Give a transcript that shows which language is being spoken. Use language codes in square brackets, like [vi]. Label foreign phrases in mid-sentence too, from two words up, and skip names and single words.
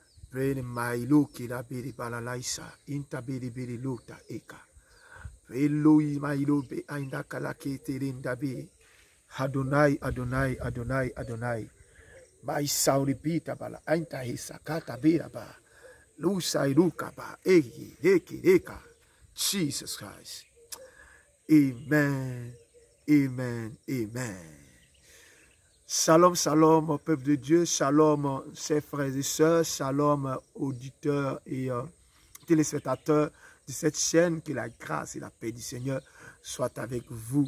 [en] Bene mailu kila biri balalaisa. Inta biri luta eka. Eloi mailu be ainda kalakete rinda be. Adonai, Adonai, Adonai, Adonai. Mai sauripita bala. Ainta hisa kata bira ba. Lusa iruka ba. Eki, eka. Jesus Christ. Amen. Amen. Amen. [he] Shalom, shalom, [fr] au peuple de Dieu. Shalom, chers frères et sœurs. Shalom, auditeurs et téléspectateurs de cette chaîne. Que la grâce et la paix du Seigneur soient avec vous.